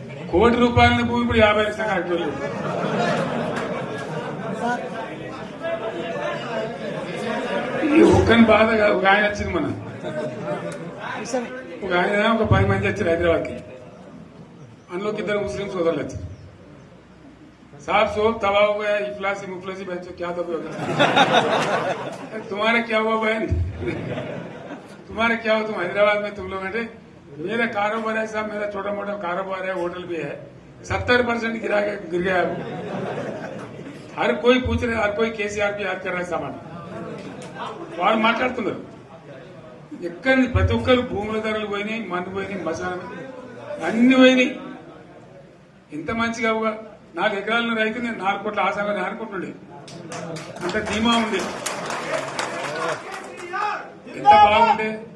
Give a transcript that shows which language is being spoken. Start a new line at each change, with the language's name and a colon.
Telugu: కోటి రూపాయల భూమి ఇప్పుడు 50 లక్షల కరెక్ట్. ఈ ఒక్కని బాధ ఒక ఆయన వచ్చింది, మన ఒక ఆయన ఒక 10 మంది వచ్చారు హైదరాబాద్కి. అందులోకి 2 ముస్లిం సోదరులు వచ్చారు.
Hindi: साहब सोब तबाह हो गया, इफलासी मुफलसी बहन क्या तो तुम्हारा क्या हुआ बहन, तुम्हारा क्या हुआ, तुम हैदराबाद में तुम लोग हैं, मेरा कारोबार है साहब, मेरा छोटा मोटा कारोबार है, होटल भी है, 70% गिर गया। हर कोई पूछ रहे, हर कोई केसीआर भी याद कर रहा है सामान.
Telugu: వాళ్ళు మాట్లాడుతున్నారు. ఎక్కడ ప్రతి ఒక్కరు భూముల ధరలు పోయినాయి, మందు పోయినాయి, మసాలా అన్ని పోయినాయి. ఎంత మంచిగా 4 ఎకరాల రైతు నేను 4 కోట్ల ఆశాగా అనుకుంటుండే, అంత ధీమా ఉండే, ఎంత బాగుండే.